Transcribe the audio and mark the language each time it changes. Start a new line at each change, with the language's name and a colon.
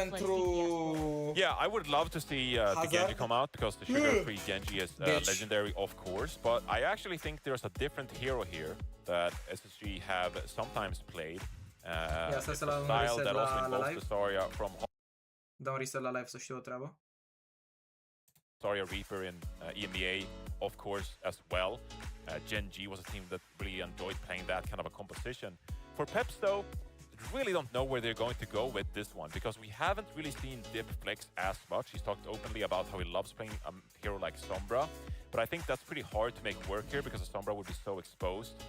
Romanian: pentru...
English: Yeah, I would love to see the Genji come out because the sugar-free Genji is legendary, of course. But I actually think there's a different hero here that SSG have sometimes played. It's a style that also involves the Zarya from
Romanian: Dau un reset la live să știu o treabă.
English: Zarya Reaper in EMEA, of course, as well. Gen G was a team that really enjoyed playing that kind of a composition. For Peps, though, really don't know where they're going to go with this one because we haven't really seen Dip flex as much. He's talked openly about how he loves playing a hero like Sombra, but I think that's pretty hard to make work here because Sombra would be so exposed.